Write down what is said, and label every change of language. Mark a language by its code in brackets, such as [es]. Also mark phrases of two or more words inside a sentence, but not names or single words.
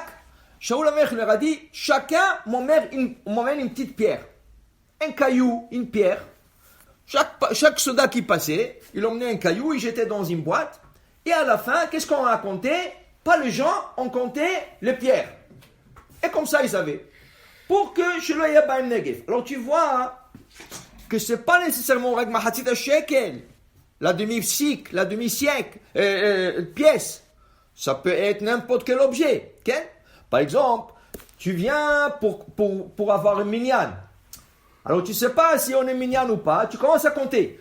[fr] Shaoul HaMelech leur a dit, chacun m'emmène une petite pierre. Un caillou, une pierre. Chaque soldat qui passait, il emmenait un caillou, il jetait dans une boîte. Et à la fin, qu'est-ce qu'on a compté? Pas les gens, on comptait les pierres. Et comme ça, ils savaient. Pour que [he] שלא יהיה בהם נגף. [fr] Alors tu vois que ce n'est pas nécessairement avec [he] מחצית שקל, [fr] la demi-siècle, pièce. Ça peut être n'importe quel objet. Okay? Par exemple, tu viens pour avoir un minyan. Alors tu ne sais pas si on est minyan ou pas, tu commences à compter.